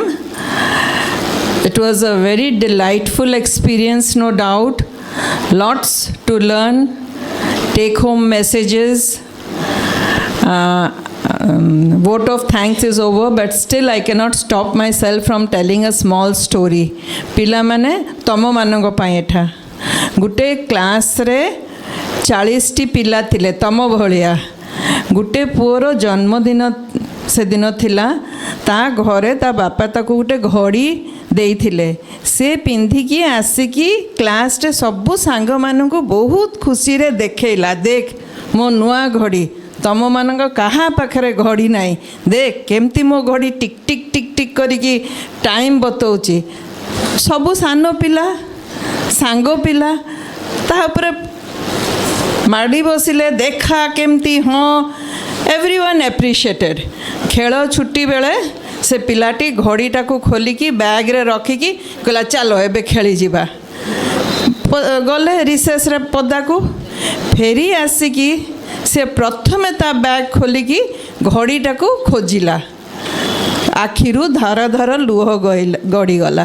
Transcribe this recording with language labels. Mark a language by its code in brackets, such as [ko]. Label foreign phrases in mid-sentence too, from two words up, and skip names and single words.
[en] It was a very delightful experience, no doubt. Lots to learn, take home messages. Vote of thanks is over, but still I cannot stop myself from telling a small story. [or] ପିଲାମାନେ ତମ ମାନଙ୍କ ପାଇଁ ଏଇଟା। ଗୋଟେ class ରେ 40 ଟି ପିଲା ଥିଲେ ତମ ଭଳିଆ. ଗୋଟେ ପୁଅର ଜନ୍ମ ଦିନ ସେ ଦିନ ଥିଲା. ତା ଘରେ ତା ବାପା ତାକୁ ଗୋଟେ ଘଡ଼ି ଦେଇଥିଲେ ସେ ପିନ୍ଧିକି ଆସିକି କ୍ଲାସ୍ରେ ସବୁ ସାଙ୍ଗମାନଙ୍କୁ ବହୁତ ଖୁସିରେ ଦେଖେଇଲା, ଦେଖ ମୋ ନୂଆ ଘଡ଼ି, ତମମାନଙ୍କ କାହା ପାଖରେ ଘଡ଼ି ନାହିଁ, ଦେଖ କେମିତି ମୋ ଘଡ଼ି ଟିକ୍ ଟିକ୍ ଟିକ୍ ଟିକ୍ କରିକି ଟାଇମ୍ ବତଉଛି। ସବୁ ସାନ ପିଲା ସାଙ୍ଗ ପିଲା ତା ଉପରେ ମାଡ଼ି ବସିଲେ, ଦେଖା କେମିତି, ହଁ [en] everyone appreciated. [or] ଖେଳ ଛୁଟି ବେଳେ ସେ ପିଲାଟି ଘଡ଼ିଟାକୁ ଖୋଲିକି ବ୍ୟାଗ୍ ରେ ରଖିକି କହିଲା ଚାଲ ଏବେ ଖେଳି ଯିବା। ଗଲେ ରିସେସ୍ ରେ ପଢ଼ାକୁ ଫେରି ଆସିକି ସେ ପ୍ରଥମେ ତା ବ୍ୟାଗ୍ ଖୋଲିକି ଘଡ଼ିଟାକୁ ଖୋଜିଲା। ଆଖିରୁ ଧାର ଧାର ଲୁହ ଗଡ଼ି ଗଲା।